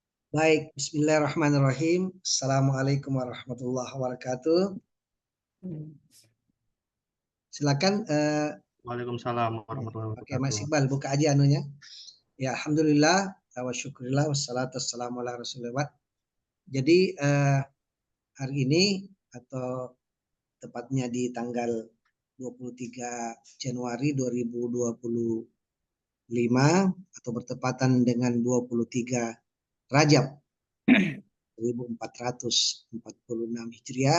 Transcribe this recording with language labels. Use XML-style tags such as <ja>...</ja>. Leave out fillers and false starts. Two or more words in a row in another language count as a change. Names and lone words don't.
<ar>Baik, بسم الله الرحمن الرحيم السلام عليكم ورحمة الله وبركاته.</ar> <id>Silakan.</id> <ar>وعليكم السلام ورحمة الله</ar> <id>Oke, Mas</id> <ar>wabarakatuh.</ar> <id>Iqbal, buka aja anunya. Ya, alhamdulillah,</id> <ar>وشكرا لله والصلاة والسلام على رسول الله.</ar> <id>Jadi hari ini atau tepatnya di tanggal 23 Januari 2025 atau bertepatan dengan 23 Rajab 1446 Hijriah.</id>